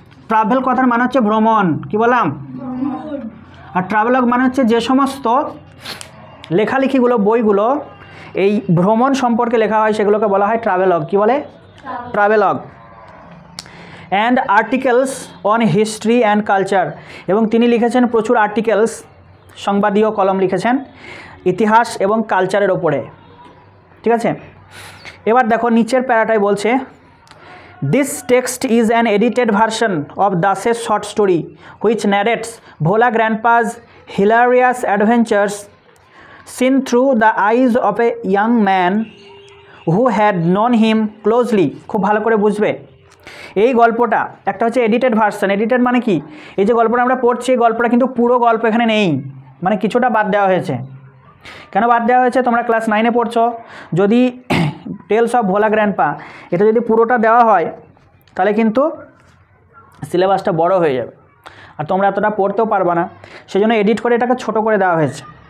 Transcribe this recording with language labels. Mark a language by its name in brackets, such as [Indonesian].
[Bangla] Travel কথার মানে হচ্ছে ভ্রমণ। কি বললাম? আর ট্রাভেলগ মানে হচ্ছে যে সমস্ত লেখালেখিগুলো, বইগুলো এই ভ্রমণ সম্পর্কে লেখা হয় সেগুলোকে বলা হয় ট্রাভেলগ। কি বলে? Travelogue. [English] and articles on history and culture, [Bangla] এবং তিনি লিখেছেন প্রচুর আর্টিকেলস, সংবাদীয় কলম লিখেছেন ইতিহাস এবং কালচারের ওপরে, ঠিক আছে? এবার দেখো নিচের প্যারাটায় বলছে [English] This text is an edited version of Das's short story which narrates Bhola Grandpa's hilarious adventures seen through the eyes of a young man who had known him closely. [Bangla] খুব ভালো করে বুঝবে এই গল্পটা একটা হচ্ছে এডিটেড ভার্সন। এডিটেড মানে কি, এই যে গল্পটা আমরা পড়ছি এই গল্পটা কিন্তু পুরো গল্প এখানে নেই, মানে কিছুটা বাদ দেওয়া হয়েছে। কেন বাদ দেওয়া হয়েছে, তোমরা ক্লাস 9-এ পড়ছো, যদি টেলস অফ ভোলা গ্র্যান্ডপা এটা যদি পুরোটা দেওয়া হয় তাহলে কিন্তু সিলেবাসটা বড় হয়ে যাবে আর তোমরা এতটা পড়তেও পারবে না, সেই জন্য এডিট করে এটাকে ছোট করে দেওয়া হয়েছে।